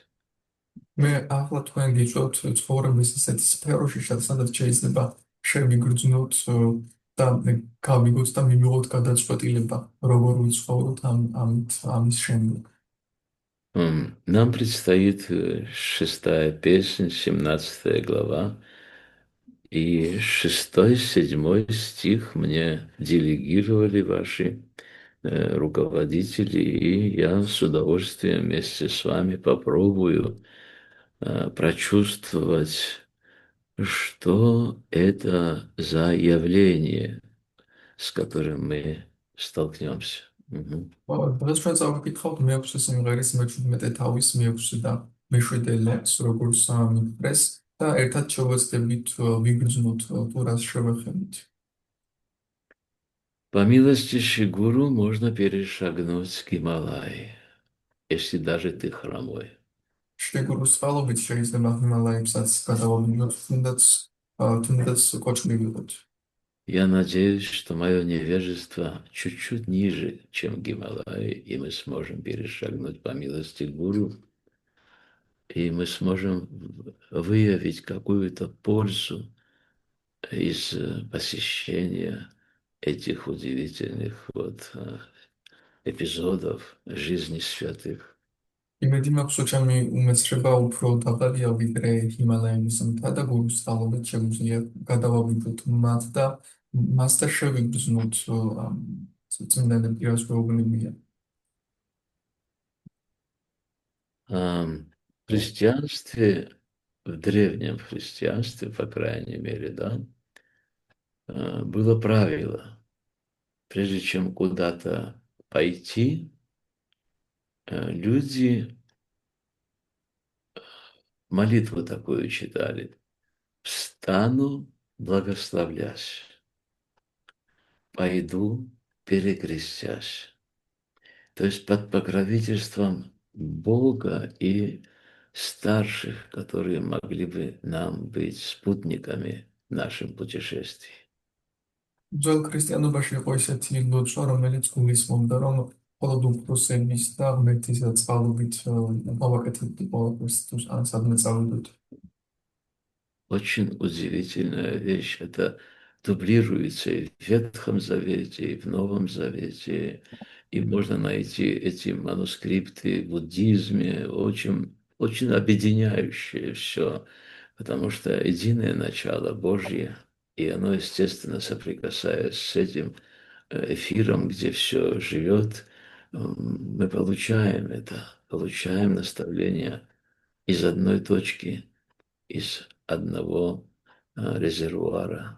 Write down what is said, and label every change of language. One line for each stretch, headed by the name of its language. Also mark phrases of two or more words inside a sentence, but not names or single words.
Georgian: მე ახლა თქვენ გიწევთ ცხოვრების ისეთ სფეროში, სადაც შეიძლება შევიგრძნოთ და გავიგოთ და მივიღოთ გადაწყვეტილება, როგორ ვიცხოვროთ ამის შემდეგ.
Russian: Нам предстоит 6-я песнь, 17 глава, и 6-7 стих мне делегировали ваши руководители, и я с удовольствием вместе с вами попробую прочувствовать, что это за явление, с которым мы столкнемся. Мгм.
Georgian: დღეს ჩვენ წავიკითხავთ მე-6 სიმღერის მე-17 თავის მე-6 და მე-7 ლექსს, როგორც მიფრეს და ერთად შევეცდებით ვიგრძნოთ თუ რას შევეხებით.
Russian: По милости Шигуру можно перешагнуть Гималай, если даже ты хромой.
Georgian: შეგუროს წყალობით შეიძლება ჰიმალაებსაც გადავაბინოთ, თუნდაც კოჭლი ვიყოთ.
Russian: Я надеюсь, что мое невежество чуть-чуть ниже, чем Гималай, и мы сможем перешагнуть по милости Гуру, и мы сможем выявить какую-то пользу из посещения этих удивительных эпизодов жизни святых.
Georgian: იმედი მაქვს, რომ ჩემი უმეცრება უფრო დაბალია ვიდრე ჰიმალაების მთა და გურუს წყალობით შეგვიძლია გადავაბინოთ მათ და მასთან შევიგრძნოთ წმინდანები რას გვეუბნებიან.
Russian: В христианстве, в древнем христианстве, по крайней мере, да, было правило, прежде чем куда-то пойти, люди молитву такую читали: «Встану, благословлясь, пойду, перекрестясь». То есть под покровительством Бога и старших, которые могли бы нам быть спутниками в нашем путешествии.
Georgian: ძველ ქრისტიანობაში იყო ისეთი ლოცვა, რომელიც გულისხმობდა, რომ მხოლოდ უფროსების და ღმერთის წყალობით გავაკეთებთ ყოველთვის ან სადმე წავიდოთ.
Russian: Очень удивительная вещь. Это дублируется и в Ветхом Завете, и в Новом Завете. И можно найти эти манускрипты в буддизме, очень, очень объединяющие все, потому что единое начало Божье, и оно, естественно, соприкасаясь с этим эфиром, где все живет, мы получаем это, получаем наставление из одной точки, из одного резервуара.